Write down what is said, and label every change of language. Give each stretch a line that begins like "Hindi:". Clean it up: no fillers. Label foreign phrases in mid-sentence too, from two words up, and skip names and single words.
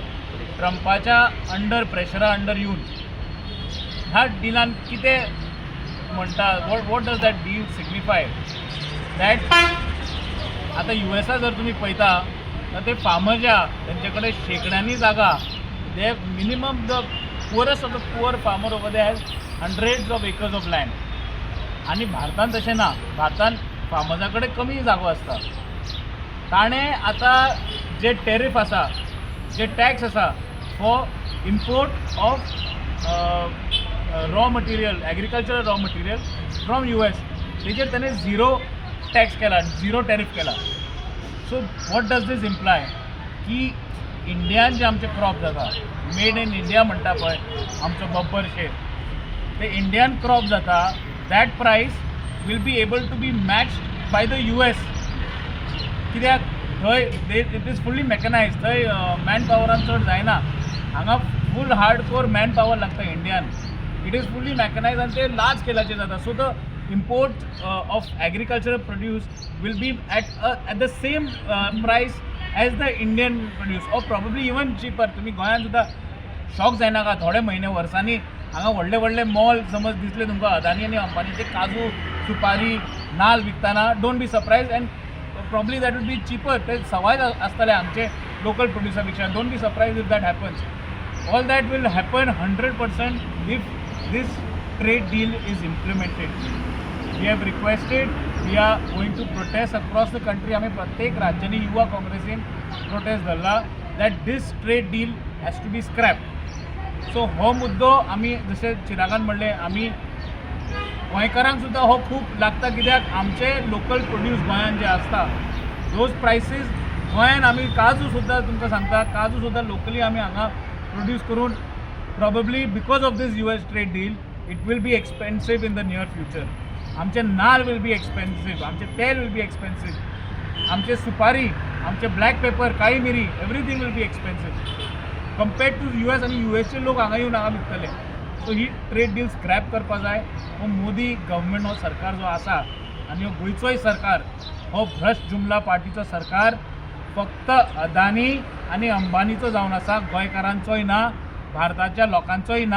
Konkani: ट्रंपाच्या अंडर प्रेशरा अंडर येवन ह्या डिलान कितें म्हणटा
English: what does that deal signify that
Konkani: आता USA जर तुम्ही पळयता तर ते फार्मर जे आहा तेंचे कडेन शेकड्यांनी जागा
English: they minimum the poorest of the poor farmer over they has hundreds of acres of land
Konkani: आनी भारतान तशें ना भारतान फार्मर्सा कडेन कमी जागो आसता ताणें आतां जे टॅरिफ आसा जे टॅक्स आसा
English: for import of raw material agricultural raw material from US
Konkani: तेजेर ताणें
English: zero tax
Konkani: केला
English: zero tariff
Konkani: केला
English: so what does this imply
Konkani: की इंडियान जे आमचे क्रॉप जाता
English: made in India
Konkani: म्हणटा पळय आमचो बब्बर शेर ते
English: Indian crop
Konkani: जाता
English: that price will be able to be matched by the US
Konkani: कित्याक थंय
English: it is fully mechanised
Konkani: थंय मॅन पावरान चड जायना हांगा फूल
English: hard core man power
Konkani: लागता इंडियान
English: it is fully mechanised
Konkani: आनी ते लार्ज स्केलाचेर जाता
English: so the import of agricultural produce will be at the same price as the Indian produce or probably even cheaper.
Konkani: तुम्ही गोंयांत सुद्दां शॉक जायना का थोडे म्हयने वर्सांनी हांगा व्हडले व्हडले मॉल समज दिसले तुमकां अदानी आनी अंबानीचे काजू सुपारी नाल्ल विकताना
English: don't be surprised and probably that will be cheaper
Konkani: ते सवाय आसतले आमचे लोकल प्रोड्युसा पेक्षा
English: don't be surprised if that happens all that will happen 100% if this trade deal is implemented. We have requested, we are going to protest across the country.
Konkani: आम्ही प्रत्येक राज्यांनी युवा काँग्रेसीन प्रोटेस्ट धरला
English: that this trade deal has to be scrapped.
Konkani: So हो मुद्दो आम्ही जसे चिरागान म्हणले आम्ही गोंयकारांक सुद्दां हो खूब लागता कित्याक आमचे लोकल प्रोड्यूस गोंयान जे आसता
English: those prices
Konkani: गोंयान आमी काजू सुद्दां तुमकां सांगता काजू सुद्दां लोकली आमी हांगा प्रोड्यूस करून
English: probably because of this US trade deal it will be expensive in the near future. आमचे नाल will be expensive, आमचे तेल will be expensive,
Konkani: आमचे सुपारी, आमचे
English: black pepper,
Konkani: काळी मिरी
English: everything will be expensive. Compared to US
Konkani: आणि USचे लोक हांगा येवन हांगा विकतले. सो ही
English: trade deal
Konkani: स्क्रॅप करपा जाय. हो मोदी गव्हर्मेंट हो सरकार जो आसा आनी हो गोंयचोय सरकार हो भ्रश्ट जुमला पार्टीचो सरकार फक्त अदानी आनी अंबानीचो जावन आसा गोंयकारांचोय ना भारताच्या लोकांचोय ना.